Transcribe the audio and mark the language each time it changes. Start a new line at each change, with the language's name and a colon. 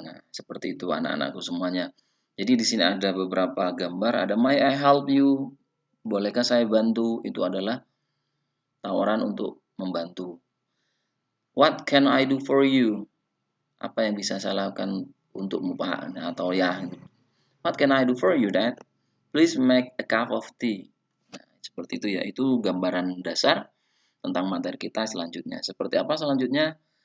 Indonesian: Nah, seperti itu anak-anakku semuanya. Jadi di sini ada beberapa gambar, ada
English: may I help you?
Indonesian: Bolehkah saya bantu? Itu adalah tawaran untuk membantu.
English: What can I do for you?
Indonesian: Apa yang bisa saya lakukan untukmu Pak? Atau ya,
English: what can I do for you Dad? Please make a cup of tea.
Indonesian: Nah, seperti itu ya. Itu gambaran dasar tentang materi kita selanjutnya. Seperti apa selanjutnya?